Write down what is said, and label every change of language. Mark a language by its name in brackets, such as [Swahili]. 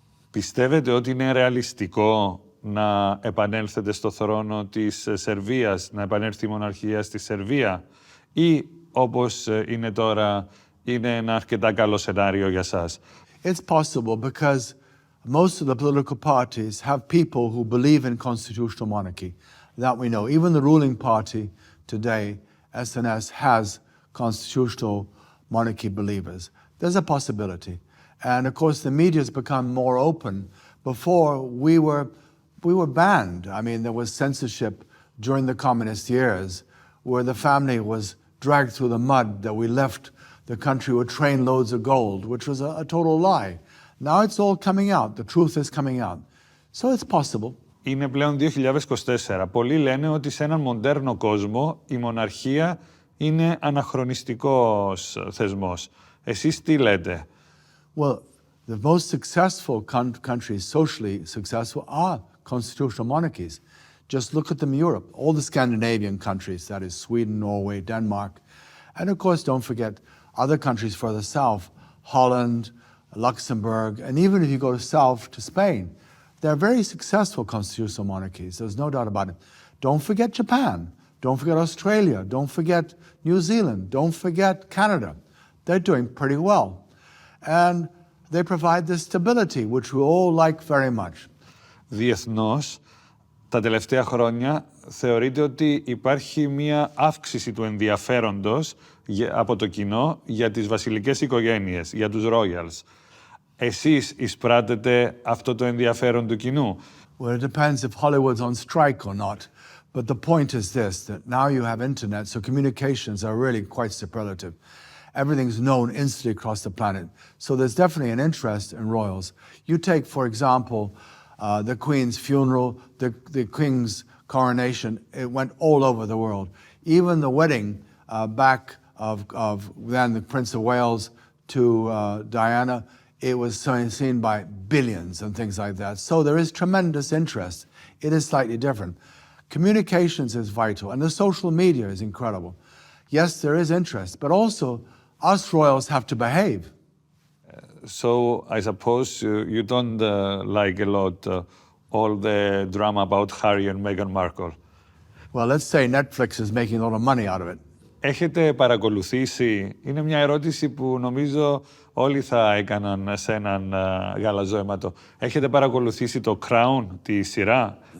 [Greek] Πιστεύετε ότι είναι ρεαλιστικό να επανέλθετε στο θρόνο της Σερβίας, να επανέλθει η μοναρχία στη Σερβία, ή όπως είναι τώρα, είναι ένα αρκετά καλό σενάριο για σας? [English] It's possible because most of the political parties have people who believe in constitutional monarchy. That we know. Even the ruling party today, SNS, has constitutional monarchy believers. There's a possibility. And of course, the media has become more open. Before, we were banned. I mean, there was censorship during the communist years where the family was dragged through the mud that we left the country with trainloads of gold, which was a total lie. Now it's all coming out. The truth is coming out. So it's possible. [Greek] Είναι πλέον 2024. Πολλοί λένε ότι σε έναν μοντέρνο κόσμο η μοναρχία είναι αναχρονιστικός θεσμός. Εσείς τι λέτε? [English] Well, the most successful countries, socially successful, are constitutional monarchies. Just look at them in Europe. All the Scandinavian countries, that is Sweden, Norway, Denmark. And of course, don't forget other countries further south, Holland, Luxembourg, and even if you go south to Spain, they're very successful constitutional monarchies. There's no doubt about it. Don't forget Japan. Don't forget Australia. Don't forget New Zealand. Don't forget Canada. They're doing pretty well. And they provide the stability, which we all like very much. [Greek] Διεθνώς, τα τελευταία χρόνια θεωρείται ότι υπάρχει μία αύξηση του ενδιαφέροντος από το κοινό για τις βασιλικές οικογένειες, για τους royals. Εσείς εισπράτετε αυτό το ενδιαφέρον του κοινού? [English] Well, it depends if Hollywood's on strike or not. But the point is this, that now you have internet, so communications are really quite superlative. Everything's known instantly across the planet. So there's definitely an interest in royals. You take, for example, the Queen's funeral, the King's coronation, it went all over the world. Even the wedding back of then the Prince of Wales to Diana, it was seen by billions and things like that. So there is tremendous interest. It is slightly different. Communications is vital, and the social media is incredible. Yes, there is interest, but also us royals have to behave. So I suppose you don't like a lot all the drama about Harry and Meghan Markle. Well, let's say Netflix is making a lot of money out of it. [Greek] Έχετε παρακολουθήσει, είναι μια ερώτηση που νομίζω όλοι θα έκαναν σε έναν γαλαζόαιματο. Έχετε παρακολουθήσει το Crown, τη σειρά?